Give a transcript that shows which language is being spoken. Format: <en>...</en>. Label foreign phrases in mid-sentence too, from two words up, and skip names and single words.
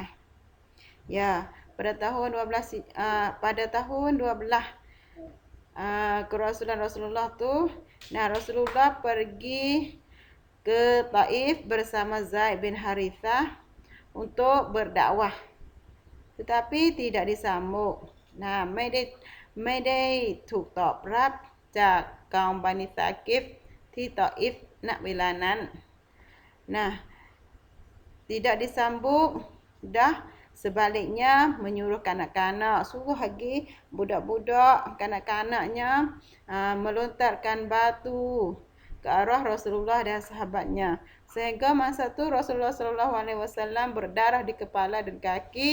<ms>Ya, pada tahun 12 kerasulan Rasulullah tu, Rasulullah pergi ke Taif bersama Zaid bin Harithah untuk berdakwah, tetapi tidak disambut.</ms> <th>ไม่ได้ถูกตอบรับจากกองบานิซากิฟที่ตออิฟณเวลานั้น</th> <ms>tidak disambut. Sebaliknya menyuruh kanak-kanak, suruh lagi budak-budak kanak-kanaknya melontarkan batu ke arah Rasulullah dan sahabatnya, sehingga masa tu Rasulullah</ms> <ar>صلى الله عليه وسلم</ar> <ms>berdarah di kepala dan kaki.</ms>